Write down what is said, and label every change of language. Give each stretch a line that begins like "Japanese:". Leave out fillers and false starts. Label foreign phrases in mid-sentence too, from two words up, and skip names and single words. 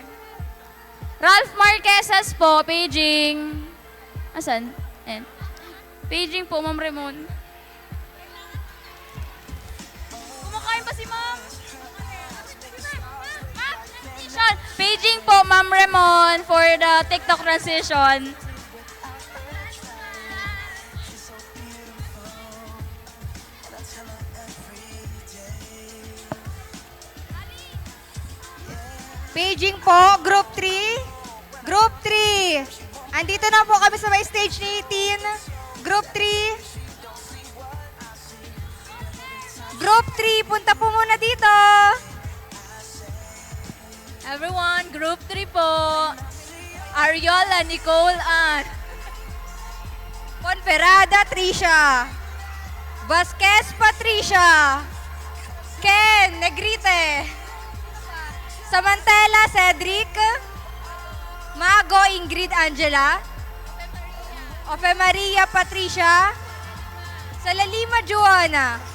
Filipino: Ralph Marqueses po, paging. Asan? Ayan. Paging po, Ma'am Ramon. Kumakain pa si Ma'am. Paging po, Ma'am Ramon,
English: for the TikTok transition.
Filipino: Paging po, Group 3. Group 3. Andito na po kami sa may stage ni Teen. Group 3. Group 3, punta po muna dito. Everyone, Group 3 po. Ariola, Nicole, Ann. Conferada, Trisha. Vasquez, Patricia. Ken, Negrite. Samantela, Cedric. Mago, Ingrid, Angela. Ofe Maria, Patricia. Salalima, Joanna.